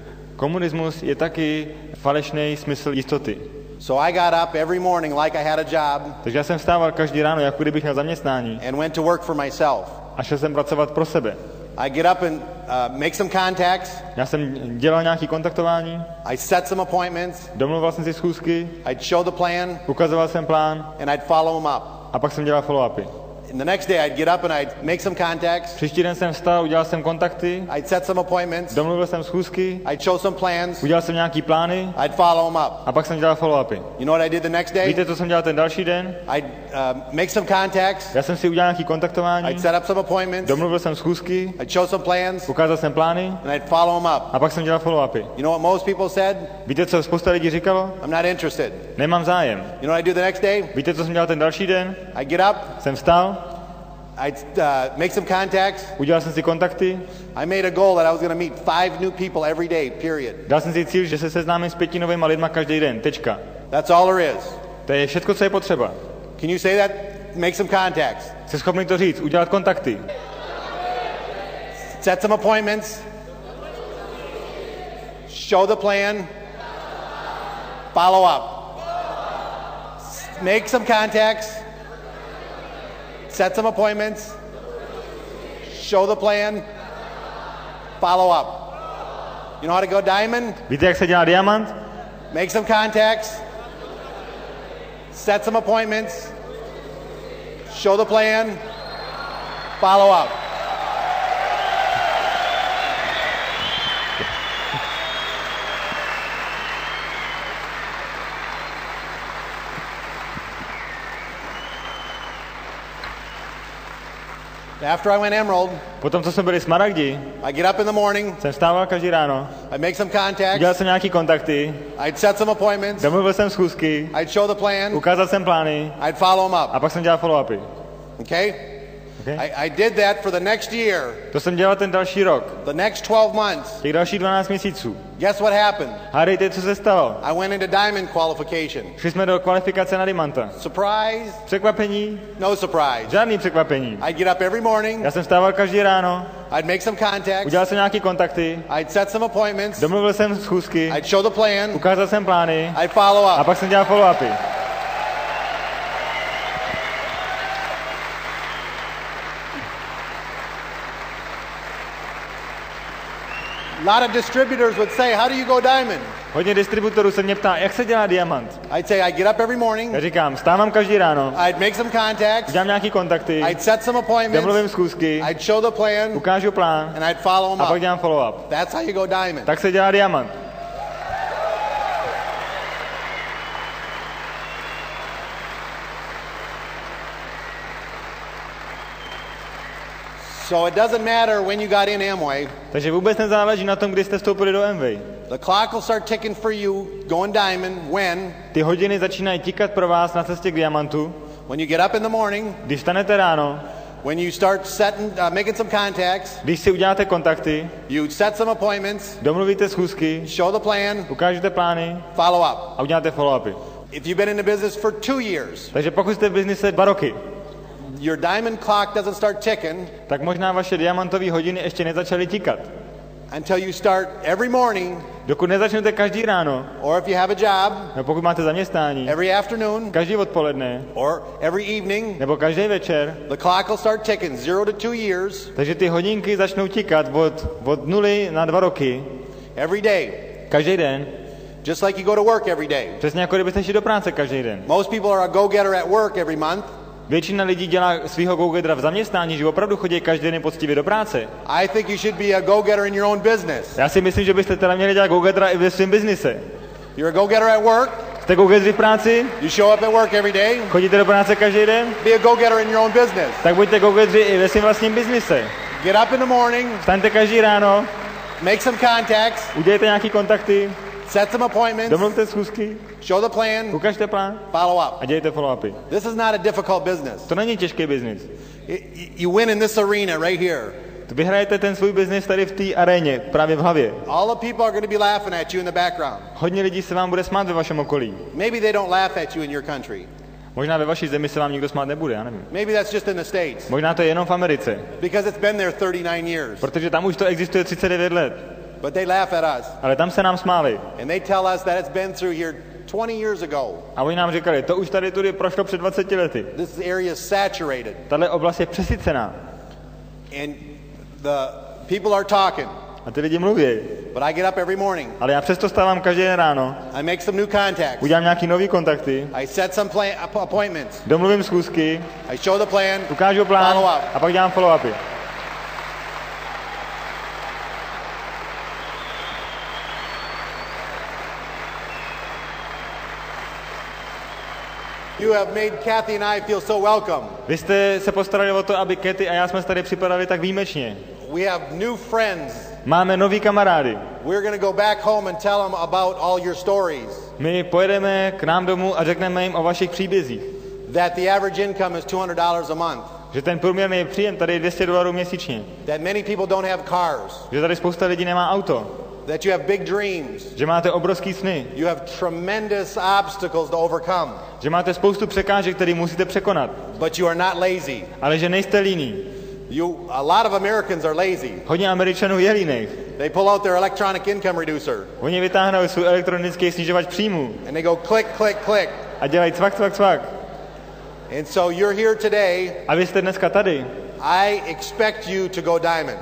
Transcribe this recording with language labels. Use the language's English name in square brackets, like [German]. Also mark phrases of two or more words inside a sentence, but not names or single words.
[Czech] Komunismus je taky falešný smysl jistoty. [English] So I got up every morning like I had a job. [Czech] Takže já jsem vstával každý ráno, jako kdybych měl zaměstnání. [English] And went to work for myself. [Czech] A šel jsem pracovat pro sebe. [English] I get up and make some contacts. [Czech] Já jsem dělal nějaký kontaktování. [English] I set some appointments. [Czech] Domluval jsem si schůzky. [English] I'd show the plan. [Czech] Ukazoval jsem plán. [English] And I'd follow them up. [Czech] A pak jsem dělal follow-upy. [English] And the next day I'd get up and I'd make some contacts. [Czech] Příští den jsem vstal, udělal jsem kontakty. [English] I'd set some appointments. [Czech] Domluvil jsem schůzky. [English] I'd show some plans. [Czech] Udělal jsem nějaký plány. [English] I'd follow them up. [Czech] A pak jsem dělal follow-upy. [English] You know what I did the next day? [Czech] Víte, co jsem dělal ten další den? [English] I'd make some contacts. [Czech] Já jsem si udělal nějaký kontaktování. [English] I'd set up some appointments. [Czech] Domluvil jsem schůzky. [English] I'd show some plans. [Czech] Ukázal jsem plány. [English] And I'd follow them up. [Czech] A pak jsem dělal follow-upy. [English] You know what most people said? [Czech] Víte, co spousta lidí říkalo? [English] I'm not interested. [Czech] Nemám zájem. [English] You know what I do the next day? [Czech] Víte, co jsem dělal ten další den? [English] I get up. [Czech] Jsem vstal. [English] I'd make some contacts. [Czech] Udělal jsem si kontakty. [English] I made a goal that I was going to meet 5 new people every day, period. [Czech] Dal jsem si cíl, že se seznámím s 5 novýma lidma každý den. Tečka. [English] That's all there is. [Czech] To je všechno, co je potřeba. [English] Can you say that? Make some contacts. [Czech] Jsi schopný to říct, udělat kontakty. [English] Set some appointments. Show the plan. Follow up. Make some contacts. Set some appointments. Show the plan. Follow up. You know how to go diamond? [Czech] Víte, jak se dělá diamant? [English] Make some contacts. Set some appointments. Show the plan. Follow up. After I went emerald, [Czech] potom, co jsme byli smaragdi, [English] I get up in the morning, [Czech] jsem vstával každý ráno, [English] I make some contacts, [Czech] udělal jsem nějaký kontakty, [English] I'd set some appointments, [Czech] domluvil jsem schůzky, [English] I'd show the plan, [Czech] ukázal jsem plány, [English] I'd follow them up. [Czech] A pak jsem dělal follow-upy. [English] Okay? [Czech] Okay? [English] I did that for the next year. [Czech] To jsem dělal ten další rok. [English] The next 12 months. [Czech] Těch dalších 12 měsíců. [English] Guess what happened? [Czech] Hádejte, co se stalo. [English] I went into diamond qualification. [Czech] Šli jsme do kvalifikace na diamanta. [English] Surprise? [Czech] Překvapení? [English] No surprise. [Czech] Žádný překvapení. [English] I'd get up every morning. [Czech] Já jsem vstával každý ráno. [English] I'd make some contacts. [Czech] Udělal jsem nějaký kontakty. [English] I'd set some appointments. [Czech] Domluvil jsem schůzky. [English] I'd show the plan. [Czech] Ukázal jsem plány. [English] I'd follow up. [Czech] A pak jsem dělal follow-upy. [English] A lot of distributors would say, how do you go diamond? [Czech] Hodně distributorů se mě ptá, jak se dělá diamant. [English] I'd say I get up every morning. [Czech] Já říkám, vstávám každý ráno. [English] I'd make some contacts. [Czech] Udělám nějaký kontakty. [English] I'd set some appointments. [Czech] Domluvím schůzky. [English] I'd show the plan. [Czech] Ukážu plán. [English] And I'd follow them [Czech] a pak [English] up. [Czech] dělám follow-up. [English] That's how you go diamond. [Czech] Tak se dělá diamant. [English] So it doesn't matter when you got in Amway. [Czech] Takže vůbec nezáleží na tom, kdy jste vstoupili do Amway. [English] The clock will start ticking for you going diamond when [Czech] ty hodiny začínají tikat pro vás na cestě k diamantu. [English] When you get up in the morning. [Czech] Když vstanete ráno. [English] When you start setting, making some contacts. [Czech] Když si uděláte kontakty. [English] You set some appointments. [Czech] Domluvíte schůzky. [English] Show the plan. [Czech] Ukážete plány. [English] Follow up. [Czech] A uděláte follow-upy. [English] If you've been in the business for 2 years. [Czech] Takže pokud jste v biznise 2 roky. [English] Your diamond clock doesn't start ticking. [Czech] Tak možná vaše diamantové hodiny ještě nezačaly tikat. [English] Until you start every morning. [Czech] Dokud nezačnete každý ráno. [English] Or if you have a job. [Czech] Nebo pokud máte zaměstnání. [English] Every afternoon. [Czech] Každý odpoledne. [English] Or every evening. [Czech] Nebo každý večer. [English] The clock will start ticking 0 to 2 years. [Czech] Takže ty hodinky začnou tikat od 0 na 2 roky. [English] Every day. [Czech] Každý den. [English] Just like you go to work every day. [Czech] Přesně jako kdybyste šli do práce každý den. [English] Most people are a go-getter at work every month. [Czech] Většina lidí dělá svého go-gettera v zaměstnání, že opravdu chodí každý den poctivě do práce. [English] I think you should be a go-getter in your own business. [Czech] Já si myslím, že byste teda měli dělat go-gettera i ve svém biznise. [English] You're a go-getter at work. [Czech] Jste go-getteri v práci? [English] You show up at work every day. [Czech] Chodíte do práce každý den? [English] Be a go-getter in your own business. [Czech] Tak buďte go-getteri i ve svém vlastním biznise. [English] Get up in the morning. [Czech] Vstaňte každý ráno. [English] Make some contacts. [Czech] Udělejte nějaký kontakty. [English] Set some appointments. [Czech] Domluvte schůzky. [English] Show the plan. [Czech] Ukažte plán. [English] Follow up. [Czech] A dělejte follow-upy. [English] This is not a difficult business. [Czech] To není těžký biznis. [English] You win in this arena right here. [Czech] Vyhrajete ten svůj biznis tady v té aréně, právě v hlavě. [English] All the people are going to be laughing at you in the background. [Czech] Hodně lidí se vám bude smát ve vašem okolí. [English] Maybe they don't laugh at you in your country. [Czech] Možná ve vaší zemi se vám nikdo smát nebude, já nevím. [English] Maybe that's just in the States. [Czech] Možná to je jenom v Americe. [English] Because it's been there 39 years. [Czech] Protože tam už to existuje 39 let. [English] But they laugh at us. [Czech] Ale tam se nám smáli. [English] And they tell us that it's been through here 20 years ago. [Czech] A oni nám říkali, to už tady tudy prošlo před 20 lety. [English] This area is saturated. [Czech] Tahle oblast je přesycená. [English] And the people are talking. [Czech] A ty lidi mluví. [English] But I get up every morning. [Czech] Ale já přesto stávám každý den ráno. [English] I make some new contacts. [Czech] Udělám nějaký nový kontakty. [English] I set some appointments. [Czech] Domluvím schůzky. [English] I show the plan. [Czech] Ukážu plán. [English] Follow up. [Czech] A pak dělám follow-upy. [English] You have made Kathy and I feel so welcome. [Czech] Vy jste se postarali o to, aby Kathy a já jsme se tady připadali tak výjimečně. [English] We have new friends. [Czech] Máme nový kamarády. [English] We're going to go back home and tell them about all your stories. [Czech] My pojedeme k nám domů a řekneme jim o vašich příbězích. [English] That the average income is $200 a month. [Czech] Že ten průměrný příjem tady je $200 měsíčně. [English] That many people don't have cars. [Czech] Že tady spousta lidí nemá auto. [English] That you have big dreams. [Czech] Že máte obrovský sny. [English] You have tremendous obstacles to overcome. [Czech] Že máte spoustu překážek, které musíte překonat. [English] But you are not lazy. [Czech] Ale že nejste líní. [English] A lot of Americans are lazy. [Czech] Hodně Američanů je líných. [English] They pull out their electronic income reducer. [Czech] Oni vytáhnou svůj elektronický snižovač příjmů. [English] And they go click, click, click. [Czech] A dělají cvak, cvak, cvak. [English] And so you're here today. [Czech] A vy jste dneska tady. [English] I expect you to go diamond.